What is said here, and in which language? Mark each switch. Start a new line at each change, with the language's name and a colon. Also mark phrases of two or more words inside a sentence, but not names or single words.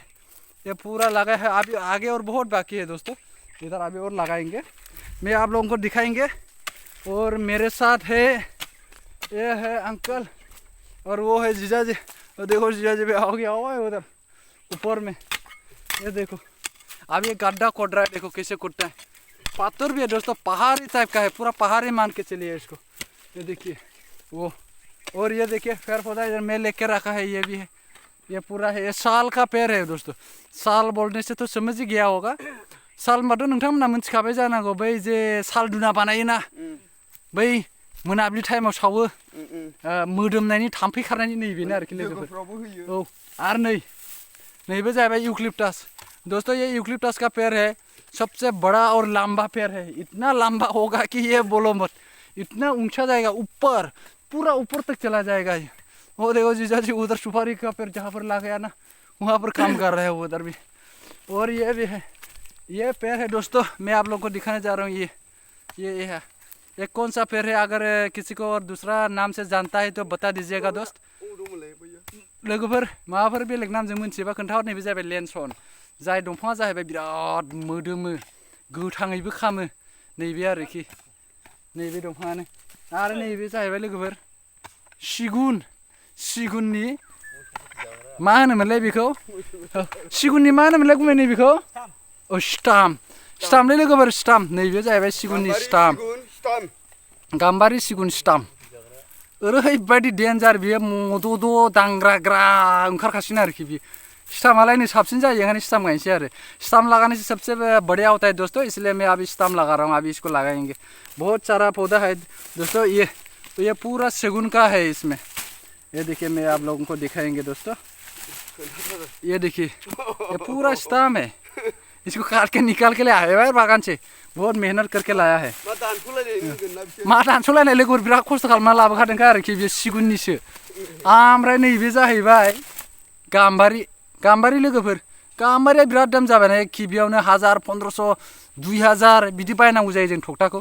Hindi: ये पूरा लगा है अभी आगे और बहुत बाकी है दोस्तों इधर अभी और लगाएंगे मैं आप लोगों को दिखाएंगे और मेरे साथ है ये है अंकल और वो है जीजा जी और देखो जीजा जी भी आ गया हुआ है उधर ऊपर में ये देखो अब ये गड्ढा खोद रहा है देखो कैसे खोदता है पाथर भी है दोस्तों पहाड़ी टाइप का है पूरा पहाड़ी मान के चलिए इसको ये देखिए वो और ये देखिए पेड़ पौधा इधर मैं लेके रखा है ये भी है ये पूरा है ये साल का पेड़ है दोस्तों साल बोलने से तो समझ ही गया होगा
Bodo: साल होनबाथ' नोंथांमोना मिथिखाबाय जानांगौ बै जे साल दुना बानायोना बै मोनाबिलि टाइमाव सावो मोदोमनायनि थाम्फै खारनायनि नैबेनो आरोखि लोगोफोर औ आरो नैबे जाहैबाय इउक्लिप्टास
Hindi: दोस्तों ये इउक्लिप्टास का पेड़ है सबसे बड़ा और लंबा पेड़ है इतना लंबा होगा कि ये बोलो मत इतना ऊंचा जाएगा ऊपर पूरा ऊपर तक चला जाएगा ये वो देखो जीजा जी उधर सुपारी का पेड़ जहाँ पर लगा है ना वहाँ पर काम कर रहे हैं उधर भी और ये भी है ये पेड़ है दोस्तों मैं आप लोगों को दिखाने जा रहा हूँ ये है ये कौन सा पेड़ है अगर किसी को और दूसरा नाम से जानता है तो बता दीजिएगा दोस्त
Bodo: लोगोफोर माबाफोर बेलेग नामजों मोनथियोबा खोन्थाहर नैबे जाहैबाय लेन्सन जाय दंफाङा जाहैबाय बिराद मोदोमो गोथाङैबो खामो नैबे आरोखि नैबे दंफाङानो आरो नैबे जाहैबाय लोगोफोर सिगुननि मा होनोमोनलाय बेखौ सिगुननि मा होनोमोनलाय गुमै नैबेखौ स्टामलै लोगोफोर स्टाम नैबे जाहैबाय सिगुननि स्टाम गाम्बारि सिगुन स्टाम ओरैबायदि डेन्जार बियो मद'द' दांग्राग्रा ओंखारखासिनो आरोखि बियो स्टामालाय नै साबसिन जायो ओंखायनो स्टाम गायनोसै आरो
Hindi: स्टाम लगाने से सबसे बढ़िया होता है दोस्तों इसलिए मैं अभी स्टाम लगा रहा हूँ अभी इसको लगाएंगे बहुत सारा पौधा है दोस्तों ये पूरा सेगुन का है इसमें ये देखिए मैं आप लोगों को दिखाएंगे दोस्तों ये देखिए ये पूरा स्टाम है इसको काट के निकाल के ले आया है बागान से बहुत मेहनत करके लाया
Bodo: है मा दानस'लायनाय लोगोफोर बिराद खस्थ' खालामना लाबोखादोंखा आरोखि बे सिगुननिसो ओमफ्राय नैबे जाहैबाय गाम्बारि लोगोफोर गाम्बारिया बिराद दाम जाबाय गिबियावनो 1000 1500 2000 बिदि बायनांगौ जायो जों थखथाखौ